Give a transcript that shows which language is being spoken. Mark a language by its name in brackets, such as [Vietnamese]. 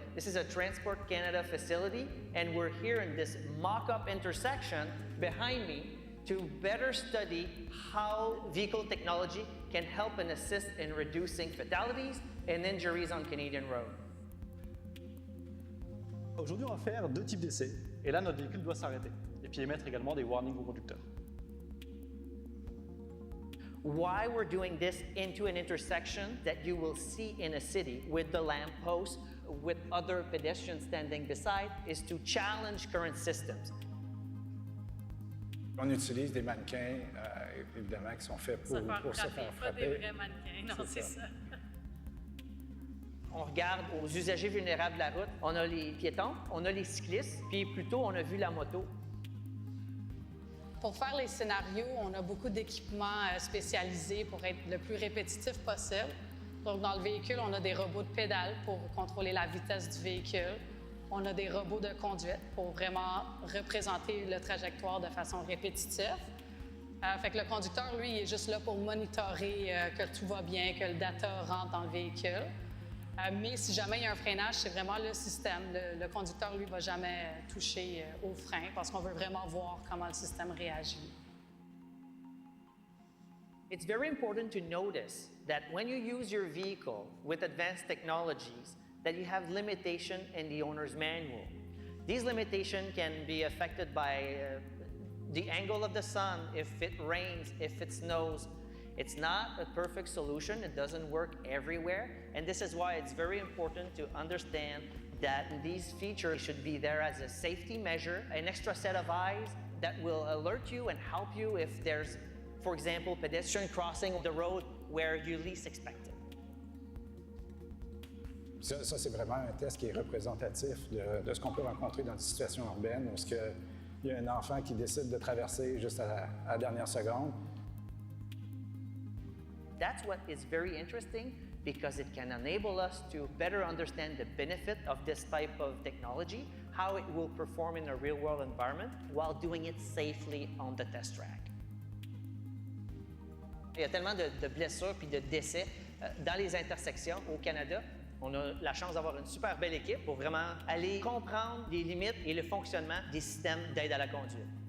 [English] This is a Transport Canada facility, and we're here in this mock-up intersection behind me to better study how vehicle technology can help and assist in reducing fatalities and injuries on Canadian road. [French] Aujourd'hui, on va faire deux types d'essais. Et là, notre véhicule doit s'arrêter. Et puis émettre également des warnings aux conducteurs. [English] Why we're doing this into an intersection that you will see in a city with the lamppost, with other pedestrians standing beside, is to challenge current systems. [French] On utilise des mannequins, évidemment, qui sont faits pour se faire Pas des frapper. vrais mannequins, non, c'est ça. On regarde aux usagers vulnérables de la route. On a les piétons, on a les cyclistes, puis plus tôt, on a vu la moto. Pour faire les scénarios, on a beaucoup d'équipements spécialisés pour être le plus répétitif possible. Donc, dans le véhicule, on a des robots de pédale pour contrôler la vitesse du véhicule. On a des robots de conduite pour vraiment représenter le trajectoire de façon répétitive. Fait que le conducteur, lui, il est juste là pour monitorer que tout va bien, que le data rentre dans le véhicule. Mais si jamais il y a un freinage, c'est vraiment le système. Le conducteur, lui, ne va jamais toucher au frein parce qu'on veut vraiment voir comment le système réagit. [English] It's very important to notice that when you use your vehicle with advanced technologies, that you have limitation in the owner's manual. These limitations can be affected by the angle of the sun, if it rains, if it snows. It's not a perfect solution. It doesn't work everywhere. And this is why it's very important to understand that these features should be there as a safety measure, an extra set of eyes that will alert you and help you if there's, for example, pedestrian crossing the road where you least expect it. [French] Ça, c'est vraiment un test qui est représentatif de ce qu'on peut rencontrer dans une situation urbaine où il y a un enfant qui décide de traverser juste à la dernière seconde. [English] That's what is very interesting because it can enable us to better understand the benefit of this type of technology, how it will perform in a real-world environment while doing it safely on the test track. [French] Il y a tellement de blessures puis de décès dans les intersections au Canada. On a la chance d'avoir une super belle équipe pour vraiment aller comprendre les limites et le fonctionnement des systèmes d'aide à la conduite.